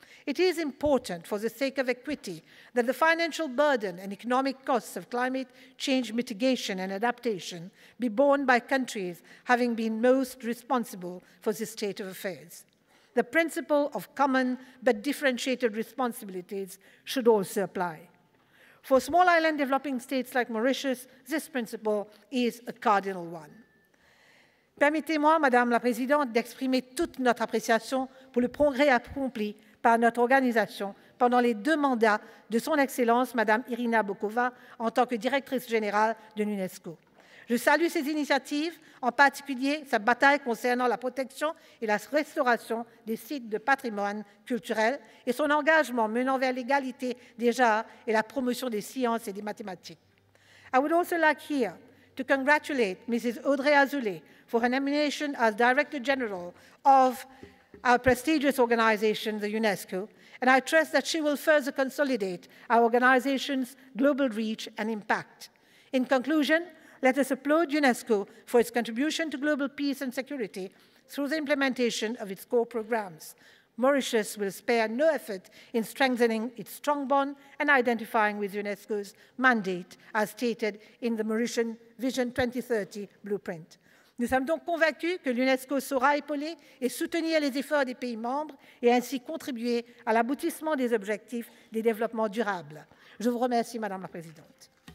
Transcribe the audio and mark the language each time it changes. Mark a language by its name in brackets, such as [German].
[English] It is important, for the sake of equity, that the financial burden and economic costs of climate change mitigation and adaptation be borne by countries having been most responsible for this state of affairs. The principle of common but differentiated responsibilities should also apply. For small island developing states like Mauritius, this principle is a cardinal one. [French] Permettez-moi, Madame la Présidente, d'exprimer toute notre appréciation pour le progrès accompli par notre organisation pendant les 2 mandats de Son Excellence, Madame Irina Bokova, en tant que directrice générale de l'UNESCO. Je salue ces initiatives, en particulier sa bataille concernant la protection et la restauration des sites de patrimoine culturel et son engagement menant vers l'égalité des genres et la promotion des sciences et des mathématiques. [English] I would also like here to congratulate Mrs. Audrey Azoulay for her nomination as Director General of our prestigious organization, the UNESCO, and I trust that she will further consolidate our organization's global reach and impact. In conclusion, let us applaud UNESCO for its contribution to global peace and security through the implementation of its core programs. Mauritius will spare no effort in strengthening its strong bond and identifying with UNESCO's mandate as stated in the Mauritian Vision 2030 blueprint. [French] Nous sommes donc convaincus que l'UNESCO saura épauler et soutenir les efforts des pays membres et ainsi contribuer à l'aboutissement des objectifs des développements durables. Je vous remercie, Madame la Présidente.